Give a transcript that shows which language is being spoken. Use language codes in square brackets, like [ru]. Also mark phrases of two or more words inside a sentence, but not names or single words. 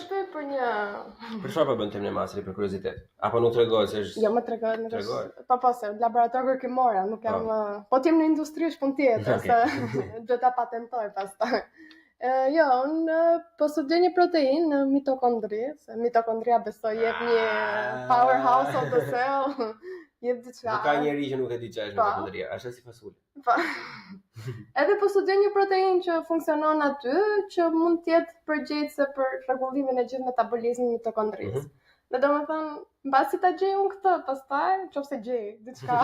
[sq] Për çfarë po bën temën e masrit për kuriozitet? Apo nuk tregohet se është? Jo, më tregohet. Po se laborator kërkimore, nuk jam, po ti në industri është punë tjetër, se duhet ta patentoj pastaj. Jo, unë po studioj një proteinë në mitokondri, se mitokondria besoj jep një [en] powerhouse of the cell. [sq] Nuk ka njeri që nuk e di çfarë është mitokondria, është si fasuli. Po. Edhe po studioj një proteinë që funksionon aty, që mund të jetë përgjegjëse për rregullimin e gjithë metabolizmit mitokondrisë. Dhe domethënë, mbasi ta gjej unë këtë, pastaj nëse gjej diçka.